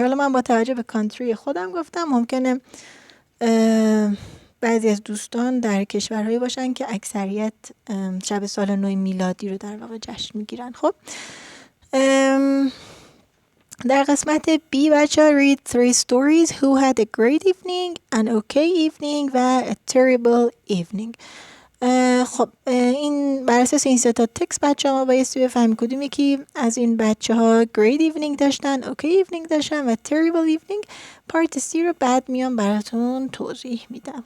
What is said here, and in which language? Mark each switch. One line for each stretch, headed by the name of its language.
Persian: حالا من با توجه به کانتری خودم گفتم، ممکنه بعضی از دوستان در کشورهایی باشن که اکثریت شب سال نو میلادی رو در واقع جشن میگیرن. خب در قسمت B بچه
English: read 3 stories who had a great evening, an okay evening
Persian: و
English: a terrible evening.
Persian: خب این بر اساس این 3 تا تکست بچه ها ما بایستی بفهمیم کدوم یکی از این بچه ها
English: great evening
Persian: داشتن،
English: okay evening
Persian: داشتن و
English: terrible evening.
Persian: پارت C رو بعد میام براتون توضیح میدم.